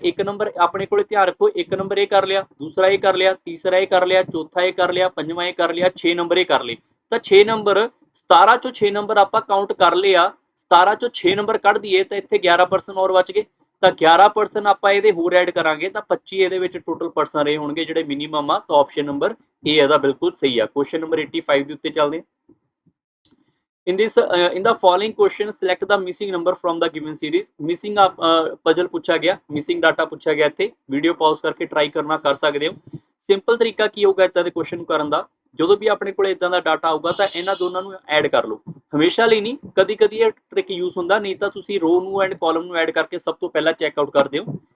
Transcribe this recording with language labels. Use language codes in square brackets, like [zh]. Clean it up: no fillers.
[pa] 1 number ਆਪਣੇ ਕੋਲੇ ਧਿਆਨ ਰੱਖੋ, 1 ਨੰਬਰ ਇਹ ਕਰ ਲਿਆ, ਦੂਸਰਾ ਇਹ ਕਰ ਲਿਆ, ਤੀਸਰਾ ਇਹ ਕਰ ਲਿਆ, ਚੌਥਾ ਇਹ ਕਰ ਲਿਆ, ਪੰਜਵਾਂ ਇਹ ਕਰ ਲਿਆ, 6 ਨੰਬਰ ਇਹ ਕਰ ਲਏ। ਤਾਂ 6 ਨੰਬਰ 17 ਚੋਂ 6 ਨੰਬਰ ਆਪਾਂ ਕਾਊਂਟ ਕਰ ਲਿਆ, 17 ਚੋਂ 6 ਨੰਬਰ ਕੱਢ ਦਈਏ ਤਾਂ ਇੱਥੇ 11 ਪਰਸਨ ਹੋਰ ਬਚ ਗਏ। ਤਾਂ 11 ਪਰਸਨ ਆਪਾਂ ਇਹਦੇ ਹੋਰ ਐਡ ਕਰਾਂਗੇ ਤਾਂ 25 ਇਹਦੇ ਵਿੱਚ ਟੋਟਲ ਪਰਸਨ ਰਹੇ ਹੋਣਗੇ ਜਿਹੜੇ ਮਿਨੀਮਮ ਆ। ਤਾਂ ਆਪਸ਼ਨ ਨੰਬਰ A ਇਹਦਾ ਬਿਲਕੁਲ ਸਹੀ ਆ। ਕੁਐਸਚਨ ਨੰਬਰ 85 ਦੇ ਉੱਤੇ ਚੱਲਦੇ। [en] in the following question select the missing number from the given series। [pa] missing puzzle ਪੁੱਛਿਆ ਗਿਆ, missing data ਪੁੱਛਿਆ ਗਿਆ। ਇੱਥੇ ਵੀਡੀਓ ਪੌਜ਼ ਕਰਕੇ ਟਰਾਈ ਕਰਨਾ ਕਰ ਸਕਦੇ ਹੋ। ਸਿੰਪਲ ਤਰੀਕਾ ਕੀ ਹੋਊਗਾ ਇਦਾਂ ਦੇ ਕੁਐਸਚਨ ਨੂੰ ਕਰਨ ਦਾ? ਜਦੋਂ ਵੀ ਆਪਣੇ ਕੋਲ ਇਦਾਂ ਦਾ ਡਾਟਾ ਆਊਗਾ ਤਾਂ ਇਹਨਾਂ ਦੋਨਾਂ ਨੂੰ ਐਡ ਕਰ ਲਓ। ਹਮੇਸ਼ਾ ਲਈ ਨਹੀਂ, ਕਦੀ ਕਦੀ ਇਹ ਟ੍ਰਿਕ ਯੂਜ਼ ਹੁੰਦਾ, ਨਹੀਂ ਤਾਂ ਤੁਸੀਂ ਰੋ ਨੂੰ ਐਂਡ ਕਾਲਮ ਨੂੰ ਐਡ ਕਰਕੇ ਸਭ ਤੋਂ ਪਹਿਲਾਂ ਚੈੱਕ ਆਊਟ ਕਰਦੇ ਹੋ।